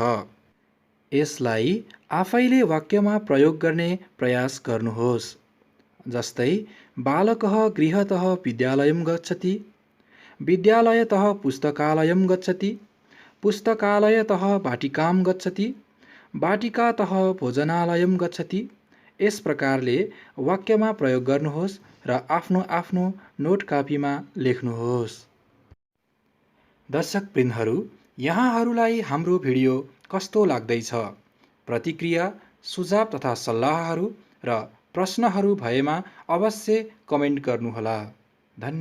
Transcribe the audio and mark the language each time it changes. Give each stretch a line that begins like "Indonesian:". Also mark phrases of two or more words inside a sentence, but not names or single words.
Nepali: यसलाई आफैले वाक्यमा प्रयोग गर्ने प्रयास गर्नुहोस्। जस्तै,
Sanskrit: बालकः गृहतः विद्यालयं गच्छति, विद्यालयतः पुस्तकालयं गच्छति, पुस्तकालयतः वाटिकां गच्छति, वाटिकातः भोजनालयं गच्छति।
Nepali: यस प्रकारले वाक्यमा प्रयोग गर्नुहोस् र आफ्नो आफ्नो नोट कापीमा लेख्नुहोस्। दर्शकवृन्दहरू, यहाँहरूलाई हाम्रो भिडियो कस्तो लाग्दैछ? प्रतिक्रिया, सुझाव तथा सल्लाहहरू र प्रश्नहरू भएमा अवश्य कमेन्ट गर्नुहोला।